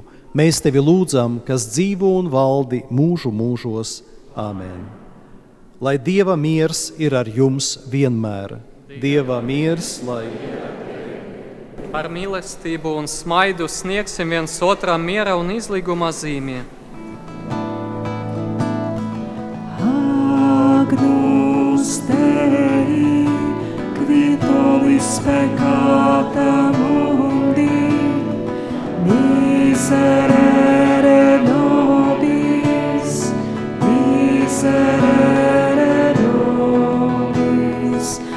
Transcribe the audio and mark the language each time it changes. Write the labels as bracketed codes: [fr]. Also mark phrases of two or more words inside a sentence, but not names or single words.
[lv] Mēs tevi lūdzam, kas dzīvo un valdi mūžu mūžos. Āmen. Lai Dieva miers ir ar jums vienmēr. Dieva miers, lai... Ar mīlestību un smaidu sniegsim viens otram miera un izlīguma zīmē. [la] Agnus Dei, qui tollis peccata mundi, miserere nobis, miserere nobis.